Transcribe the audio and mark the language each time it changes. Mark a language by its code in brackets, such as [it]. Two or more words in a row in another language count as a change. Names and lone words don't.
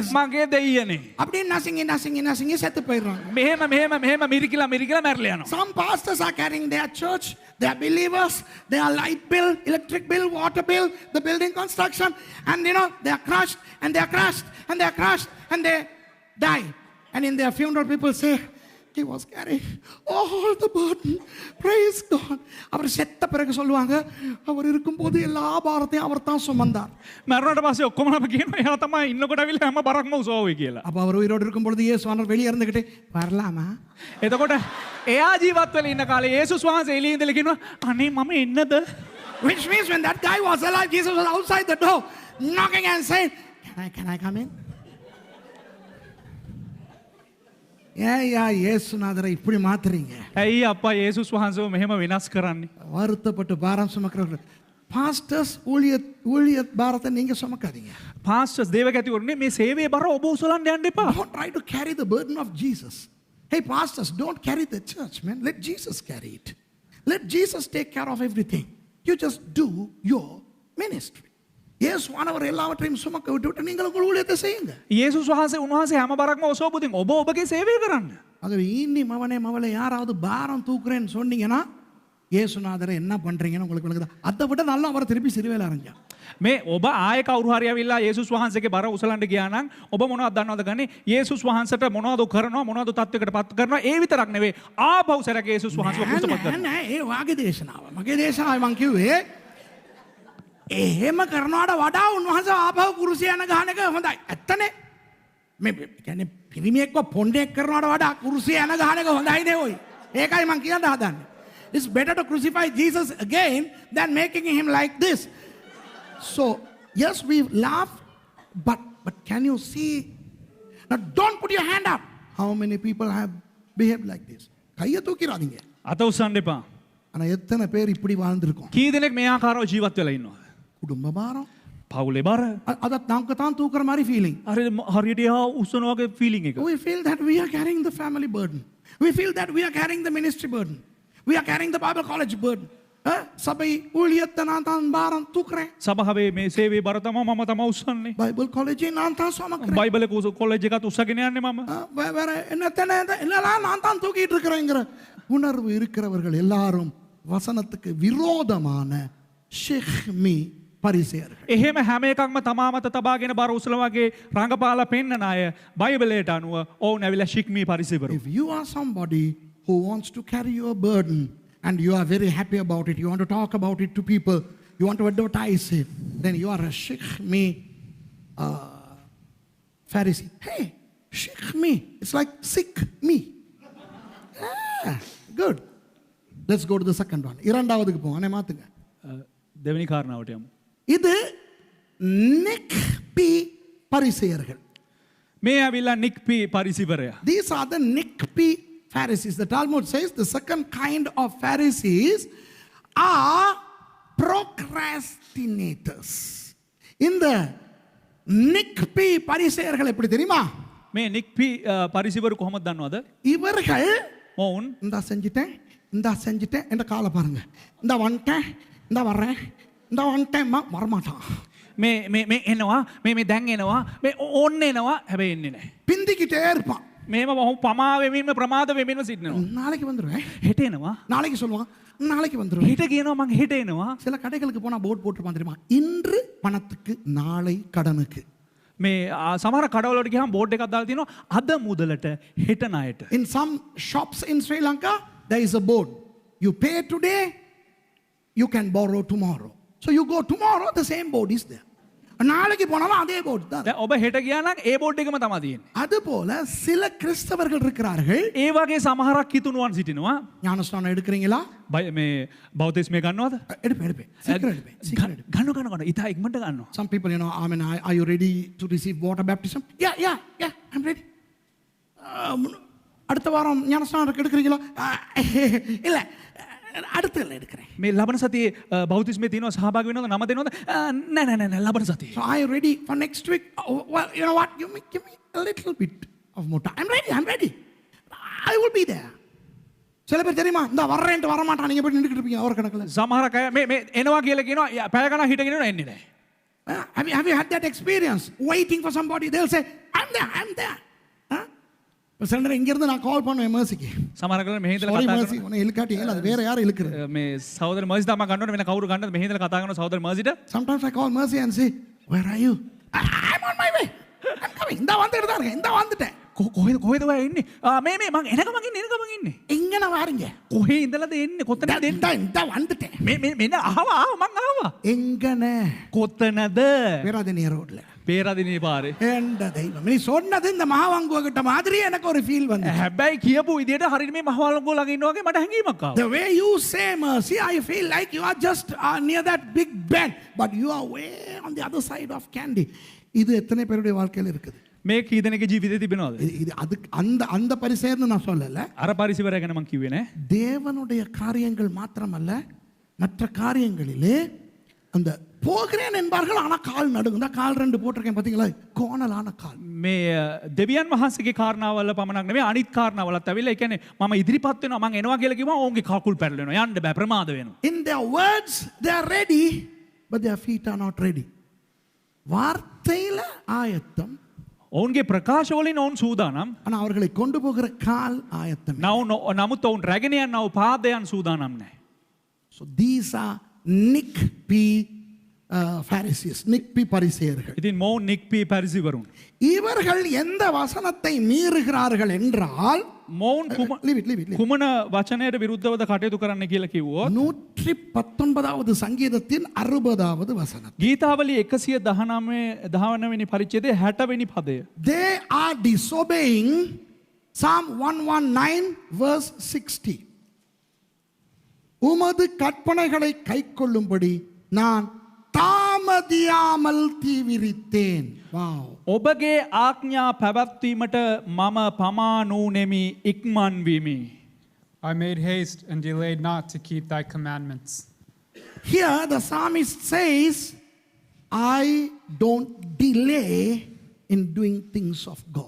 [si] මගේ දෙයියනේ. [ta] அப்படி நசுங்கி செத்து போயிடுறாங்க. [si] මෙහෙම මිරිකිලා මැරලා යනවා. [en] Some pastors are carrying their church, they are believers, they are light bill, electric bill, water bill, the building construction, and they are crushed and they are crushed and they are crushed and they die. And in their funeral people say, he was carrying all the burden. Praise God. [ta] அவர் செத்த பிறகு சொல்லுவாங்க, அவர் இருக்கும்போது எல்லா பாரத்தையும் அவர் தான் சுமந்தார். [si] මැරුණාට පස්සේ ඔක්කොම අපි කියනවා එයා තමයි ඉන්නකොට අවිල්ල හැම බරක්ම උසාවුවේ කියලා. [ta] அப்ப அவர் உயிரோடு இருக்கும்பொழுது இயேசுவானவர் வெளியே இருந்துகிட்டு வரலாமா? [si] එතකොට එයා ජීවත් වෙලා ඉන්න කාලේ යේසුස් වහන්සේ එළියේ ඉඳලා කියනවා අනේ මම එන්නද? [en] Which means when that guy was alive, Jesus was outside the door knocking and saying, can I come in? [ta] ஏயா இயேசுநாதரை இப்படி மாத்துறீங்க? [si] ඇයි අප්පා යේසුස් වහන්සේව මෙහෙම වෙනස් කරන්නේ? [ta] வருத்தப்பட்டு பாரம் சுமக்கிறவர்கள், பாஸ்டர்ஸ் ஊழிய பாரத்தை நீங்க சுமக்காதீங்க. [si] පාස්ටර්ස් දේවගතිවරුනේ මේ සේවයේ බර ඔබ උසලන්න යන්න එපා. [en] Don't try to carry the burden of Jesus. Hey pastors, don't carry the church, man. Let Jesus carry it. Let Jesus take care of everything. You just do your ministry. [ta] இயேசுவானவர் எல்லாவற்றையும் சுமக்க விட்டுவிட்டு நீங்கள் உங்கள் ஊழியத்தை செய்யுங்க. [si] යේසුස් වහන්සේ උන්වහන්සේ හැම බරක්ම ඔසවපුදින් ඔබ ඔබගේ சேவை කරන්න. [ta] ஆகவே இனி மவளை யாராவது பாரம் தூக்குறேன்னு சொன்னீங்கன்னா இயேசுநாதரை என்ன பண்றீங்கன்னு உங்களுக்கு விளக்குதா? அதை விட நல்லா அவரை திருப்பி சிறுவேல அரைஞ்சா. [si] මේ ඔබ ආය කවුරු හරි ඇවිල්ලා යේසුස් වහන්සේගේ බර උසලන්න ගියා නම් ඔබ මොනවද දන්නවද ගන්නේ? යේසුස් වහන්සේට මොනවද කරනවා, මොනවද තත්වයකට පත් කරනවා, ඒ විතරක් නෙවෙයි ආපහු සරක යේසුස් වහන්සේව කුසපත් කරනවා. නෑ ඒ වාගේ දේශනාව. මගේ දේශනාවේ මං කිව්වේ එහෙම කරනවාට වඩා උන්වහන්සේ ආපහු කුරුසිය යන ගහන එක හොඳයි. ඇත්තනේ. මේ කියන්නේ පිරිමියෙක්ව පොණ්ඩෙක් කරනවාට වඩා කුරුසිය යන ගහන එක හොඳයි නේ ඔයි. ඒකයි මං කියන්න හදන්නේ. [en] It's better to crucify Jesus again than making him like this. So, yes, we laugh, but can you see? Now, don't put your hand up. How many people have behaved like this? [ta] கையை தூக்கிராதீங்க. [si] අත උස්සන්න එපා. [ta] ஆனா எத்தனை பேர் இப்படி வாழ்ந்திருக்கோம்? [si] කී දෙනෙක් මේ ආකාරව ජීවත් වෙලා ඉන්නවද? [ta] குடும்ப பாரம். [si] පවුලේ බර. [ta] அத நமக்கு தான் தூக்குற மாதிரி ஃபீலிங். [si] හරියට එහා උස්සන වගේ ෆීලිං එක. [en] We feel that we are carrying the family burden. We feel that we are carrying the ministry burden. We are carrying the Bible college burden. [ta] சபை ஊழியத்தை நான் தான் பாரம் தூக்குறேன். [si] සභාවේ මේ சேவை බර තමයි මම තමයි උස්සන්නේ. [ta] பைபிள் காலேஜை நான் தான் சுமக்கிறேன். [si] බයිබලේ කොලෙජ් එකත් උස්සගෙන යන්නේ මම. [ta] வேற என்னெல்லாம் நான் தான் தூக்கிட்டு இருக்கிறேங்கிற உணர்வு இருக்கிறவர்கள் எல்லாரும் வசனத்துக்கு விரோதமான ஷிஹ்மி பரிசேயர்கள். [si] එහෙම හැම එකක්ම තමා මත තබාගෙන බර උසල වගේ රංගපාලා පෙන්නන අය බයිබලයට අනුව ඔවුන් ඇවිල්ලා ශික්මී පරිසේවරු. [en] If you are somebody who wants to carry your burden and you are very happy about it, you want to talk about it to people, you want to advertise it, then you are a shikmi Pharisee. Hey, shikmi. It's like sick me. Yeah, good. Let's go to the second one. [ta] இரண்டாவதுக்கு போங்க. அண்ணே மாத்துங்க. [si] දෙවෙනි කාරණාවට යමු. [ta] இது நிக்பி பரிசேயர்கள். [si] මේ ඇවිල්ලා නික්පි පරිසිවරයා. [en] These are the Nikpi Pharisees. The Talmud says the second kind of Pharisees are procrastinators. [ta] இந்த நிக்பி பரிசேயர்கள் எப்படி தெரியுமா? [si] මේ නික්පි පරිසිවරු කොහොමද දන්නවද? [ta] இவர்கள் [si] ඔවුන් [ta] இந்தா செஞ்சிட்டேன் என்ற காலை பாருங்க. இந்த வந்துட்டேன், இந்த வர்றேன், இந்த வந்துட்டேன் வரமாட்டான். [si] මේ එනවා මේ දැන් එනවා මේ ඕන්න එනවා හැබැයි එන්නේ නැහැ. [ta] பிந்திக்கிட்டே இருப்பான். [si] මේම පමා වෙමින්ම ප්‍රමාද වෙමින්ම සිටිනවා. [ta] நாளைக்கு வந்துருவேன், [si] හෙට එනවා, [ta] நாளைக்கு சொல்லுவான், நாளைக்கு வந்துருவேன். [si] හෙට කියනවා මං හෙට එනවා. [ta] சில கடைகளுக்கு போனா போர்டு போட்டுருப்பான் தெரியுமா, இன்று பணத்துக்கு நாளை கடனுக்கு. [si] මේ සමහර කඩවලට ගියාම බෝඩ් එකක් දාලා තියෙනවා අද මුදලට හෙට ණයට. [en] In some shops in Sri Lanka there is a board, you pay today, you can borrow tomorrow. So you go tomorrow, the same board is there. [ta] நாளைக்கு போனாலும் அதே போர்டு தான். [si] දැන් ඔබ හෙට ගියා නම් ඒ බෝඩ් එකම තමයි තියෙන්නේ. [ta] அதுபோல சில கிறிஸ்தவர்கள் இருக்கிறார்கள். [si] ඒ වගේ සමහරක් හිතුණුවන් සිටිනවා. [ta] ஞானஸ்நானம் எடுக்கிறீங்களா? [si] මේ බෞතිස්මය ගන්නවද? [ta] எடுப்பேன். சீக்கிரம் எடுப்பேன். [si] ගන්න ඉතා ඉක්මනට ගන්නවා. [en] Some people, are you ready to receive water baptism? Yeah, I'm ready. [ta] அடுத்த வாரம் ஞானஸ்நானம் எடுக்கிறீங்களா? இல்ல, அடுத்ததுல எடுக்கிறேன். [si] මේ ලබන සතියේ බෞතිස්මේ තියෙනවා සහභාගී වෙනවද නම දෙනවද? නෑ ලබන සතියේ. [en] So are you ready for next week? Oh, well, you know what? Give me a little bit of more time. I'm ready. I will be there. [ta] சில பேர் தெரியுமா இந்த வர்றேன்ட்டு வர மாட்டான் நீங்க போய் நின்னுக்கிட்டு இருப்பீங்க அவர் கணக்குல. [si] සමහර අය මේ එනවා කියලා කියනවා පැය ගණන් හිටගෙන ඉන්නවා එන්නේ නැහැ. [en] Have you had that experience? Waiting for somebody, they'll say, I'm there. Huh? [ta] சில நேரம் இங்கிருந்து நான் கால் பண்ணுவேன் மேர்சிக்கு. [si] සමහර කල මෙහෙ ඉඳලා [en] Sorry [si] කතා mercy, [ta] உன்னை இழுக்காட்டி ஏன் அது வேற யாரும் இழுக்குறது. [si] මේ සහෝදර මර්සි තමයි ගන්නවනේ වෙන කවුරු ගන්නද මෙහෙ ඉඳලා කතා කරන සහෝදර මර්සිට. [en] Sometimes I call Mercy and say, where are you? I'm on my way. I'm coming. [ta] இந்த வந்துட்டு தான் இருக்கேன். இந்த வந்துட்டேன். [si] කොහෙද ඔය ඉන්නේ? මේ මං එනකම ඉන්නේ. [ta] எங்கன வாரீங்க? [si] කොහේ ඉඳලාද එන්නේ? කොතනද එන්නේ? [ta] இந்த வந்துட்டேன். [si] මෙන්න ආවා මං ආවා. [ta] எங்கன? [si] කොතනද? [ta] பேராதனிய ரோட்ல. [si] පේරාදෙණියේ පාරේ. [ta] எந்த தெய்வம். நீ சொன்னது இந்த மகாவங்குவ கிட்ட மாதிரி எனக்கு ஒரு ஃபீல் வந்து. [si] හැබැයි කියපු විදියට හරියට මේ මහවලංගුව ළඟ ඉන්නවා වගේ මට හැඟීමක් ආවා. [en] The way you say mercy, I feel like you are just near that big bend, but you are way on the other side of Kandy. [ta] இது எத்தனை பேருடைய வாழ்க்கையில இருக்குது? [si] මේ කී දෙනෙක්ගේ ජීවිතේ තිබෙනවද? [ta] இது அது அந்த பரிசேர்னு நான் சொல்லல. [si] අර පරිසිවරය ගැන මං කිව්වේ නෑ. [ta] தேவனுடைய காரியங்கள் மாத்திரமல்ல மற்ற காரியங்களிலே அந்த போகிறேன் என்பார்கள் ஆனா கால் நடுங்க. இந்த கால் ரெண்டு போட்டிருக்கேன் பாத்தீங்களா? கோணலான கால். [si] මේ දෙවියන් වහන්සේගේ කාරණාවල පමණක් නෙමෙයි අනිත් කාරණාවලත් ඇවිල්ලා ඒ කියන්නේ මම ඉදිරිපත් වෙනවා මං එනවා කියලා කිව්වම ඔවුන්ගේ කකුල් පැටලෙනවා යන්න බෑ ප්‍රමාද වෙනවා. [en] In their words they are ready but their feet are not ready. [ta] வார்த்தையில ஆயத்தம் [si] ඔවුන්ගේ ප්‍රකාශ වලින් ඔවුන් සූදානම්. [ta] ஆனா அவர்களை கொண்டு போகிற கால் ஆயத்தம். [si] නමුත් ඔවුන් රැගෙන යන්නව පාදයන් සූදානම් නැහැ. [en] So these are Nick P. Pharisees, Nick P. பரிசேயர்கள். [si] ඉතින් මොවුන් නික්පී පරිසිවරුන්. [ta] இவர்கள் எந்த வசனத்தை மீறுகிறார்கள் என்றால் [si] මොවුන් [en] leave it. [si] කුමන වචනයට විරුද්ධවද කටයුතු කරන්න කියලා කිව්වොත් [ta] 119வது சங்கீதத்தின் 60வது வசனம். [si] ගීතාවලි 119 වෙනි පරිච්ඡේදයේ 60 වෙනි පදය. [en] They are disobeying Psalm 119 verse 60. [ta] உமது கற்பனைகளை கைக்கொள்ளும்படி நான் தாமதியாமல் தீவிரித்தேன். [en] Wow. [si] ඔබගේ ආඥා පැවැත්වීමට මම පමා නුනෙමි ඉක්මන් වෙමි. [en] I made haste and delayed not to keep thy commandments. Here the psalmist says, I don't delay in doing things of God.